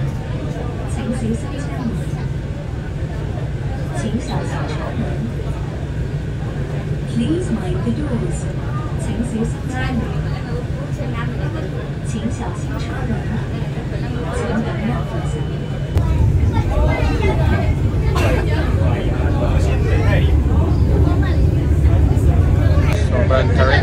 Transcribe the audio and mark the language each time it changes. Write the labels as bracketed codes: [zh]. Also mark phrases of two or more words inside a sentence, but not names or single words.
[zh] 请随身签名，请小心车门。 [en] Please mind the doors， [zh] 请随身签名，请小心车门，请等候一下。 [tl] Sobrang tarik.